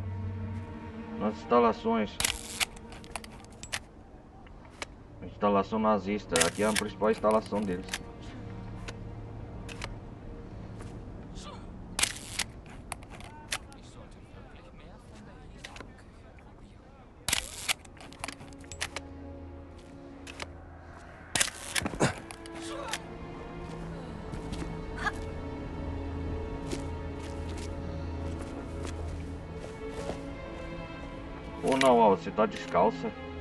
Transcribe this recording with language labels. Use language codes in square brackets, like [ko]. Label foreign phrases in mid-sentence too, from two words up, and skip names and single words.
[pt] Nas instalações. Instalação nazista. Aqui é a principal instalação deles. [de] Ich sollte wirklich mehr von der Jesu-Küche probieren. [pt] Ou não, ó, você tá descalça.